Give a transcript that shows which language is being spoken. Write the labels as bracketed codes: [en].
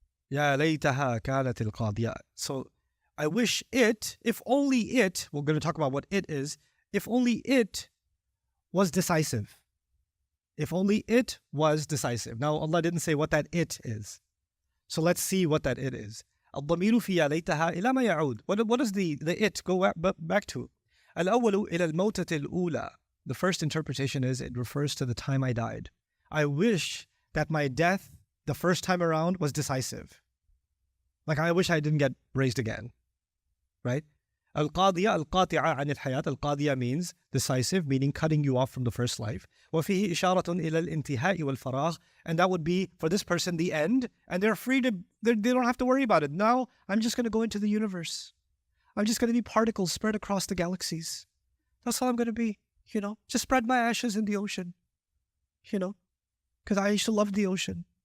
[ar] Ya laytaha kanat al-qadiya. [en] So I wish it, if only it, we're going to talk about what it is, if only it was decisive. If only it was decisive. Now Allah didn't say what that it is. So let's see what that it is. [ar] الضمير في يا ليتها إلى ما يعود. [en] What does the it go back to? [ar] الأول إلى الموتة الأولى. [en] The first interpretation is it refers to the time I died. I wish that my death the first time around was decisive. Like I wish I didn't get raised again. Right? [ar] القاضية القاطعة عن الحياة. [en] القاضية means decisive, meaning cutting you off from the first life. [ar] وفيه إشارة إلى الانتهاء والفراغ. [en] And that would be, for this person, the end. And they're free to, they don't have to worry about it. Now, I'm just going to go into the universe. I'm just going to be particles spread across the galaxies. That's all I'm going to be, Just spread my ashes in the ocean, Because I used to love the ocean.